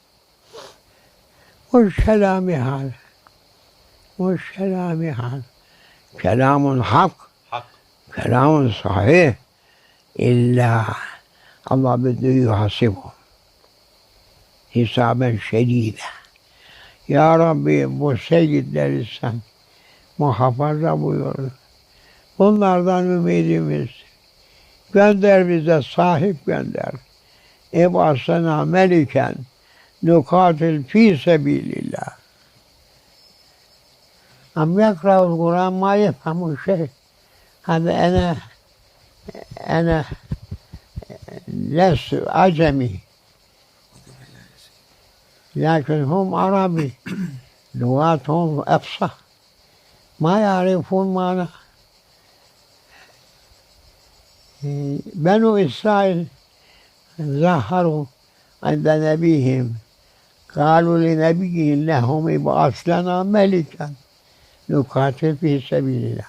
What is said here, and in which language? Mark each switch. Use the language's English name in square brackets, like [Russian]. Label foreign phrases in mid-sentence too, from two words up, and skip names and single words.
[Arabic] مش كلامي هذا، مش كلامي هذا، كلام حق، كلام صحيح. إلا الله بده يحاسبهم حسابا شديدا. [Turkish] Ya Rabbi bu sevgililer sen muhafaza buyur. Bunlardan ümidimiz. Gönder bize sahip gönder. [Arabic] ابعث لنا ملكا نقاتل في سبيل الله. عم يقرأ القرآن ما يفهم شي. هذا أنا لست أعجمي، لكن هم عربي، لغاتهم أفصح. ما يعرفون معنى. بنو إسرائيل ظهروا عند نبيهم، قالوا لنبي لهم ابعث لنا ملكا نقاتل في سبيل الله.